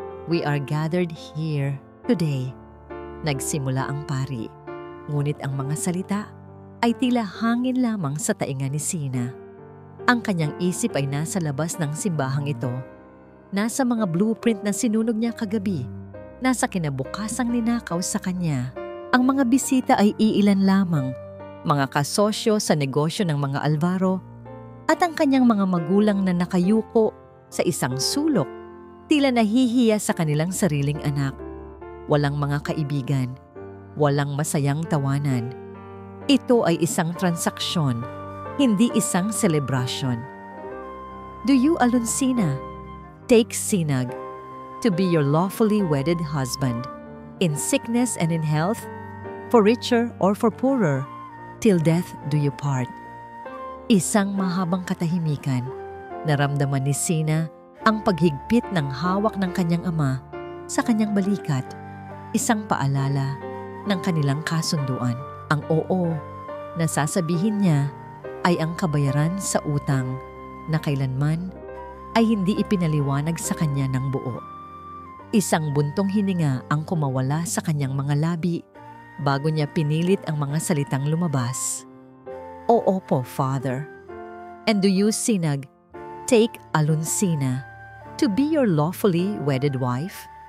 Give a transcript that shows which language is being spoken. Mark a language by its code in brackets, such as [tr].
[en] We are gathered here today. [tl] Nagsimula ang pari, ngunit ang mga salita ay tila hangin lamang sa tainga ni Sina. Ang kanyang isip ay nasa labas ng simbahang ito, nasa mga blueprint na sinunog niya kagabi, nasa kinabukasang ninakaw sa kanya. Ang mga bisita ay iilan lamang, mga kasosyo sa negosyo ng mga Alvaro at ang kanyang mga magulang na nakayuko sa isang sulok, tila nahihiya sa kanilang sariling anak. Walang mga kaibigan, walang masayang tawanan. Ito ay isang transaksyon, hindi isang celebration. [en] Do you, Alonsina, take Sinag to be your lawfully wedded husband, in sickness and in health, for richer or for poorer, till death do you part? [tl] Isang mahabang katahimikan. Naramdaman ni Sina ang paghigpit ng hawak ng kanyang ama sa kanyang balikat. Isang paalala ng kanilang kasunduan. Ang oo na sasabihin niya ay ang kabayaran sa utang na kailanman ay hindi ipinaliwanag sa kanya ng buo. Isang buntong hininga ang kumawala sa kanyang mga labi bago niya pinilit ang mga salitang lumabas. Oo po, Father. [en] And do you, Sinag, take Alonsina to be your lawfully wedded wife?